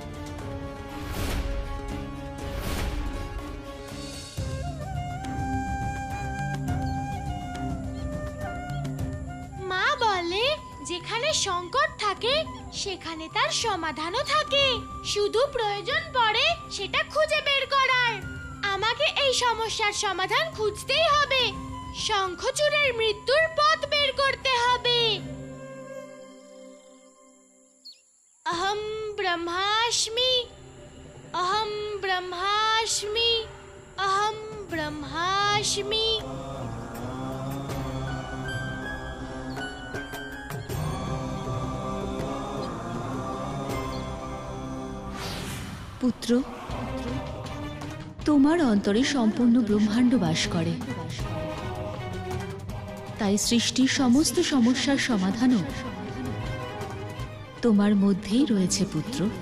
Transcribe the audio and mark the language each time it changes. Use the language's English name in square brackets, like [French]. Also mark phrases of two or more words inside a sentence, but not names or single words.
[Bangla] মা বলে যেখানে সংকট থাকে সেখানে তার সমাধানও থাকে, শুধু প্রয়োজন পড়ে সেটা খুঁজে বের করার। আমাকে এই সমস্যার সমাধান খুঁজতেই হবে, শঙ্খচূড়ের মৃত্যুর পথ বের করতে হবে। [Sanskrit] अहम ब्रह्मास्मि, अहम ब्रह्मास्मि, अहम ब्रह्मास्मि। [Bangla] পুত্র, তোমার অন্তরে সম্পূর্ণ ব্রহ্মাণ্ড বাস করে, তাই সৃষ্টির সমস্ত সমস্যার সমাধানও তোমার মধ্যেই রয়েছে পুত্র।